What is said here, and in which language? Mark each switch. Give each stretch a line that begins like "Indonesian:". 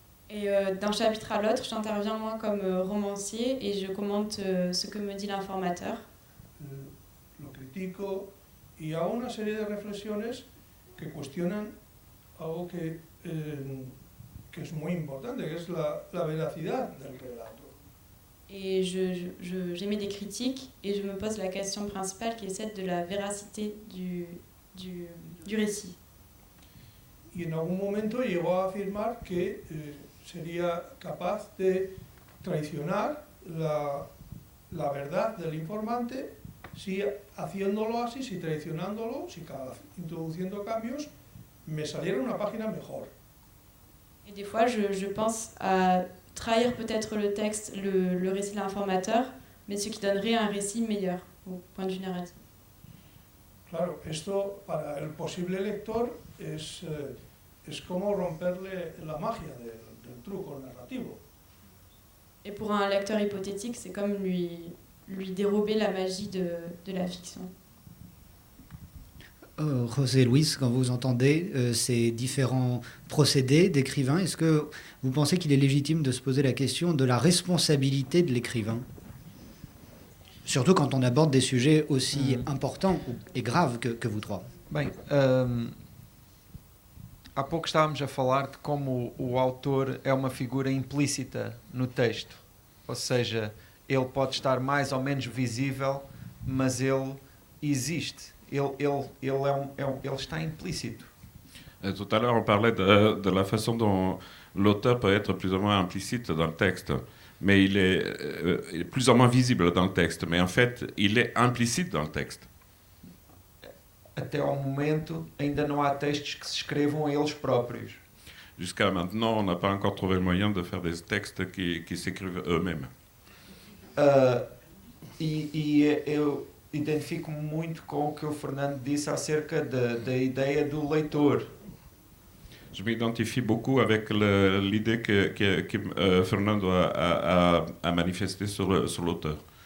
French: Et d'un chapitre à l'autre, j'interviens moi comme romancier et je commente ce que me dit l'informateur.
Spanish: Lo critico y hago una serie de reflexiones que cuestionan algo que es muy importante, que es la veracidad del relato.
French: Et j'émets des critiques et je me pose la question principale qui est celle de la véracité du récit.
Spanish: Y en algún momento llegó a afirmar que sería capaz de traicionar la verdad del informante si haciéndolo así, si traicionándolo, si introduciendo cambios, me saliera una página mejor.
French: Et des fois, je pense à trahir peut-être le texte, le récit de l'informateur, mais ce qui donnerait un récit meilleur au point de vue narratif.
Spanish: Claro, esto para el posible lector es como romperle la magia del truco narrativo.
French: Et pour un lecteur hypothétique, c'est comme lui dérober la magie de la fiction. José Luis, quand vous entendez ces différents procédés d'écrivain, est-ce que vous pensez qu'il est légitime de se poser la question de la responsabilité de l'écrivain ? Surtout quand on aborde des sujets aussi importants et graves que vous trois.
Portuguese: Bem, há pouco estávamos a falar de como o autor é uma figura implícita no texto. Ou seja, ele pode estar mais ou menos visível, mas ele existe. Ele está implícito.
French: Tout à l'heure, on parlait de la façon dont l'auteur peut être plus ou moins implicite dans le texte, mais il est plus ou moins visible dans le texte, mais en fait, il est implicite dans le texte.
Portuguese: Até ao momento, ainda não há textos que se escrevam a eles próprios.
French: Jusqu'à maintenant, on n'a pas encore trouvé le moyen de faire des textes qui s'écrivent eux-mêmes.
Portuguese: Eu identifico-me muito com o que o Fernando disse acerca da ideia do leitor.
French: Je m'identifie beaucoup avec l'idée que Fernando a manifestée sur l'auteur.